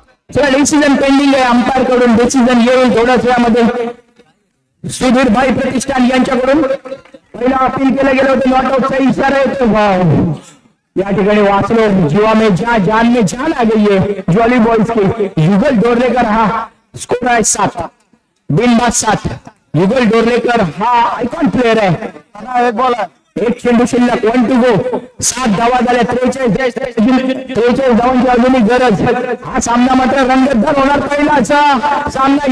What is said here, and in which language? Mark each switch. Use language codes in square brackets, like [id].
[mr] चला decision pending आहे. Umpire कडून डिसिजन येईल थोड्याच वेळामध्ये. सुधीर भाई प्रतिष्ठान यांच्याकडून पहिला अपील केलं गेलं होतं, नॉट आउटचा इशारा येतो. या ठिकाणी वाचलो. [hi] जीवा में जान में जान आ गई है जॉली बॉयज के. [mr] युगल डोरलेकर हा स्कोर आहे 7 बिनबाद 7. युगल डोरलेकर हा आयकॉन प्लेअर आहे. एक बॉल आहे, एक चेंडू शिल्लक. [en] 1 to go. [mr] 7 धावा झाल्या. 43 धावांची अजूनही गरज. हा सामना मात्र रंगतदार होणार. पहिलाचा सामना.